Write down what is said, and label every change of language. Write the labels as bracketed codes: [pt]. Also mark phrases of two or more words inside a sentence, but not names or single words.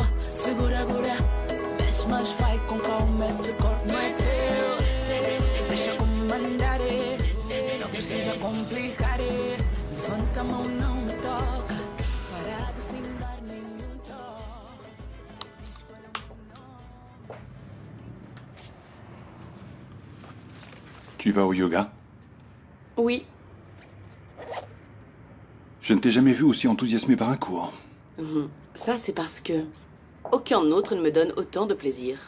[pt] Segura, segura, mexe, mas vai com calma. Esse corpo não é teu. Deixa comandar, não precisa complicar. Levanta a mão, não me toca. Parado sem dar nenhum toque. [fr] Tu vas au yoga? Oui. Je ne t'ai jamais vu aussi enthousiasmé par un cours. Ça, c'est parce que aucun autre ne me donne autant de plaisir.